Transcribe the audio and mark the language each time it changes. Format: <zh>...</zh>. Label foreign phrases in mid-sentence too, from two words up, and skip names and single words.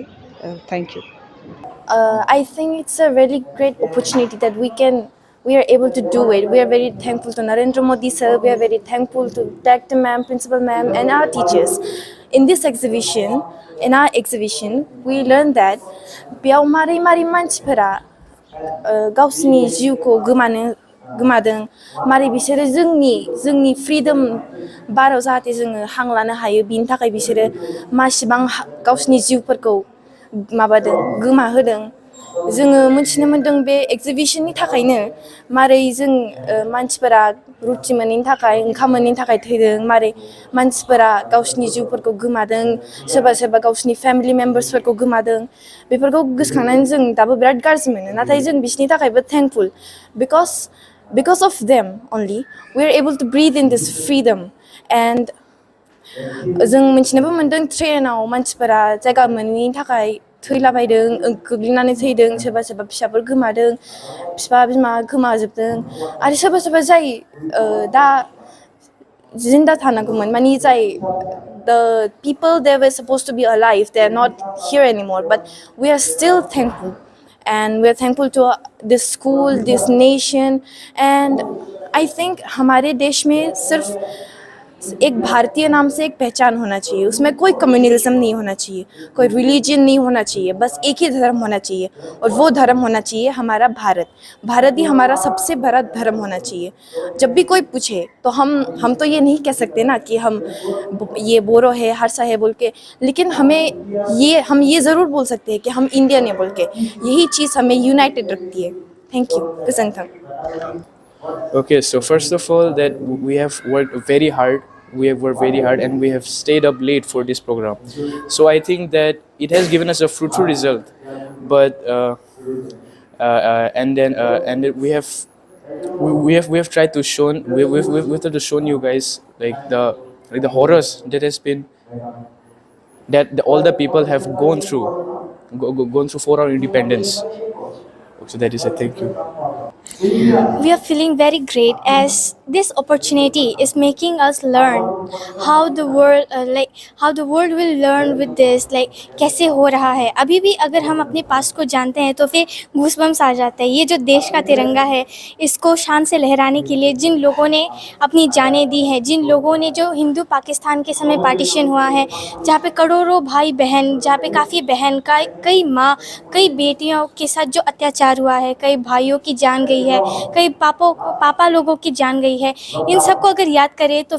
<en>Thank you. I think it's a really great opportunity that we are able to do it. We are very thankful to Narendra Modi sir. We are very thankful to Director ma'am, Principal ma'am, and our teachers. In our exhibition, we learned that</en> <brx>बेयाव मारै मारै मानसिफोरा गावसिनि जिउखौ गोमादों मारै बिसोरो जोंनि फ्रीडम बाराव जाहाथे जोङो हां लानो हायो बिनि थाखाय बिसोरो मासिबां गावसिनि जिउफोरखौ माबादों गोमाहोदों जोङो मोनथिनो मोन्दों बे एग्जिबिशननि थाखायनो मारै जों मानसिफोरा रुटि मोनैनि थाखाय ओंखाम मोनैनि थाखाय थैदों मारै मानसिफोरा गावसिनि जिउफोरखौ गोमादों सोरबा गावसिनि फेमिलि मेम्बार्सफोरखौ गोमादों बेफोरखौ गोसोखांनानै जों दाबो बिराद गाज्रि मोनो नाथाय जों बिसोरनि थाखायबो थेंकफुल</brx> <en>because of them only we are able to breathe in this freedom</en> <brx>and जों मिथिनोबो मोन्दों ट्रेनाव मानसिफोरा जायगा मोनैनि थाखाय थैलाबायदों गोग्लैनानै थैदों सोरबा फिसाफोर गोमादों बिफा बिमा गोमाजोबदों आरो सोरबा जाय दा जिन्दा थानांगौमोन माने जाय</brx> <en>the people that were supposed to be alive they are not here anymore but we are still thankful and we are thankful to this school this nation and I think</en> <hi>हमारे देश में सिर्फ एक भारतीय नाम से एक पहचान होना चाहिए उसमें कोई कम्युनलिज्म नहीं होना चाहिए कोई रिलीजन नहीं होना चाहिए बस एक ही धर्म होना चाहिए और वो धर्म होना चाहिए हमारा भारत ही हमारा सबसे बड़ा धर्म होना चाहिए जब भी कोई पूछे तो हम तो ये नहीं कह सकते ना कि हम ये बोरो है हरसा है बोल के लेकिन हम ये ज़रूर बोल सकते हैं कि हम इंडियन है बोल के यही चीज़ हमें यूनाइटेड रखती है</hi> <en>thank you</en> <hi>गोजोन्थों</hi> <en>Okay, so first of all, that we have worked very hard. We have worked very hard, and we have stayed up late for this program. So I think that it has given us a fruitful result. But and then we have tried to we've tried to show you guys like the horrors that has been all the people have gone through for our independence. So that is a thank you. We are feeling very great as this opportunity is making us learn how the world will learn with this</en> <hi>कैसे हो रहा है अभी भी अगर हम अपने पास्ट को जानते हैं तो फिर गूज़बम्स आ जाते हैं ये जो देश का तिरंगा है इसको शान से लहराने के लिए जिन लोगों ने अपनी जानें दी हैं जिन लोगों ने जो हिंदू पाकिस्तान के समय पार्टीशन हुआ है जहाँ पे करोड़ों भाई बहन जहाँ पे काफ़ी बहन का कई माँ कई बेटियों के साथ जो अत्याचार हुआ है कई भाइयों की जान गई है कई पापा लोगों की जान गई है इन सबको अगर याद करें तो</hi>